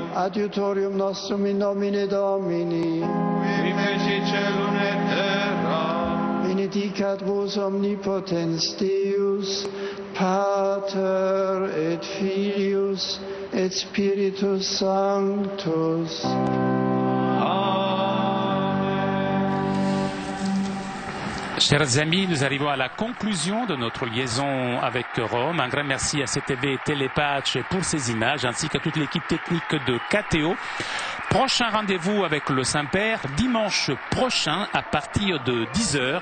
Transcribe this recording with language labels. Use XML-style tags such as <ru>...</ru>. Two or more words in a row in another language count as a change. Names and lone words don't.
<la>adiutorium nostrum in nomine Domini, qui feci celum et terra, benedicat vos omnipotens Deus, Pater et Filius et Spiritus Sanctus.</la> <fr>Chers amis, nous arrivons à la conclusion de notre liaison avec Rome. Un grand merci à CTV Télépatch pour ces images, ainsi qu'à toute l'équipe technique de KTO. Prochain rendez-vous avec le Saint-Père, dimanche prochain à partir de 10h.</fr>